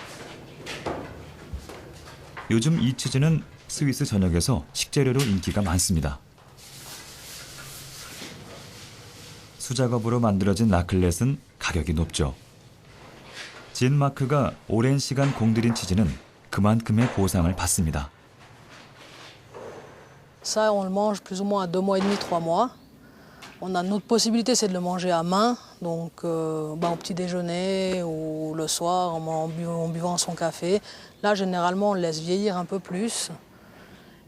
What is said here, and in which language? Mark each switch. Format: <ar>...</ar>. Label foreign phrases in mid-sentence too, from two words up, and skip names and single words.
<ko>요즘 이 치즈는 스위스 전역에서 식재료로 인기가 많습니다. 수작업으로 만들어진 라클렛은 가격이 높죠. 진 마크가 오랜 시간 공들인 치즈는 그만큼의 보상을 받습니다.</ko> <fr>Ça, on le mange plus ou moins à 2 mois et demi, 3 mois. On a notre possibilité, c'est de le manger à main, donc au petit déjeuner ou le soir en buvant son café. Là, généralement, on le laisse vieillir un peu plus.</fr>